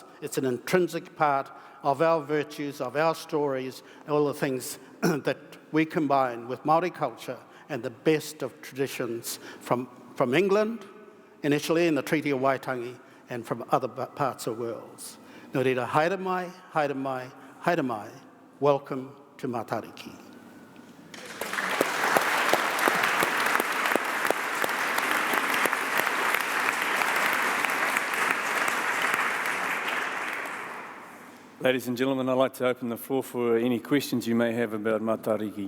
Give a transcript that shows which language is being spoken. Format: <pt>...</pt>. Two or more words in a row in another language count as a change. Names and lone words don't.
<en>It's an intrinsic part of our virtues, of our stories, all the things that we combine with Māori culture and the best of traditions from England, initially in the Treaty of Waitangi, and from other parts of the world.</en> <mi>Nō reira, haere mai, haere mai, haere mai.</mi> <en>Welcome to Matariki. Ladies and gentlemen, I'd like to open the floor for any questions you may have about Matariki.</en>